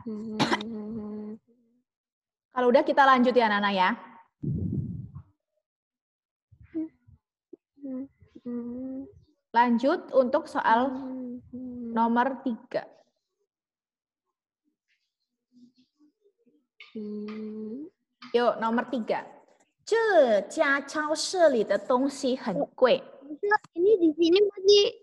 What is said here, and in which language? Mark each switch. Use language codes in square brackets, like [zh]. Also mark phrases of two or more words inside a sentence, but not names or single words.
[id] Kalau udah kita lanjut ya, Nana ya. Lanjut untuk soal nomor 3. Yuk, nomor 3. [zh] 这家超市里的东西很贵. [id] Ini di sini masih.